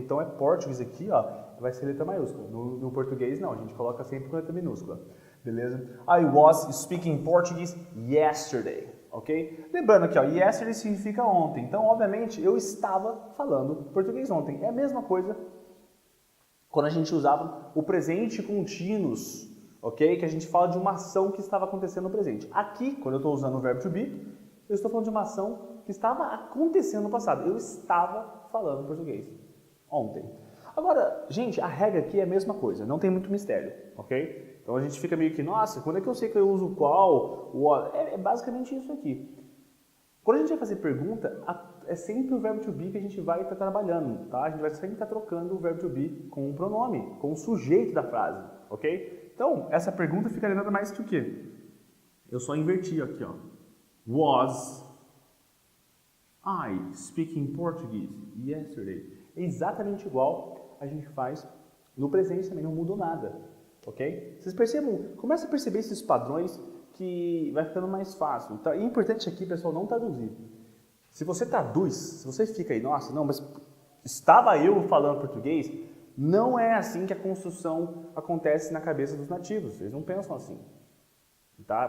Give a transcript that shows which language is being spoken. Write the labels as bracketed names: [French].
[Portuguese] Então é português aqui, ó, vai ser letra maiúscula. No português não, a gente coloca sempre com letra minúscula, beleza? [English] I was speaking Portuguese yesterday, ok? [Portuguese] Lembrando aqui, ó, yesterday significa ontem. Então, obviamente, eu estava falando português ontem. É a mesma coisa quando a gente usava o presente contínuos, ok? Que a gente fala de uma ação que estava acontecendo no presente. Aqui, quando eu estou usando o verbo to be, eu estou falando de uma ação que estava acontecendo no passado. Eu estava falando português ontem. Agora, gente, a regra aqui é a mesma coisa, não tem muito mistério, ok? Então a gente fica meio que, nossa, quando é que eu sei que eu uso qual, what? É basicamente isso aqui. Quando a gente vai fazer pergunta, é sempre o verbo to be que a gente vai estar trabalhando, tá? A gente vai sempre estar trocando o verbo to be com o pronome, com o sujeito da frase, ok? Então, essa pergunta fica nada mais que o quê? Eu só inverti aqui, ó. [English] Was I speaking Portuguese yesterday? [Portuguese] É exatamente igual a gente faz no presente também, não mudou nada, ok? Vocês percebam, começa a perceber esses padrões que vai ficando mais fácil. Então, é importante aqui, pessoal, não traduzir. Se você traduz, se você fica aí, nossa, não, mas estava eu falando português, não é assim que a construção acontece na cabeça dos nativos, eles não pensam assim. Tá?